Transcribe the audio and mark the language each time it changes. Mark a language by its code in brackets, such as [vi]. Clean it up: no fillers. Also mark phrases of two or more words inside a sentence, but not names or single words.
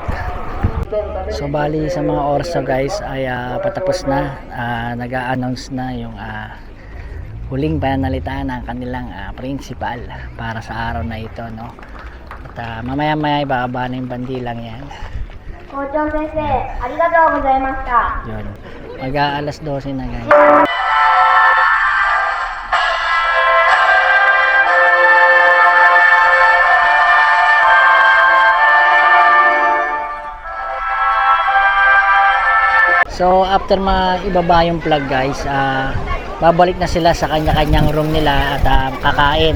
[tl] So bali sa mga oras so guys ay patapos na, nag-a-announce na yung huling pananalita ng kanilang principal para sa araw na ito, no. At mamaya-maya ibababa na yung bandilang yan. [ja] 校長先生、ありがとうございました. [tl] Yun. Mag-aalas 12 na guys. So after ibaba yung plug guys, babalik na sila sa kanya-kanyang room nila at kakain.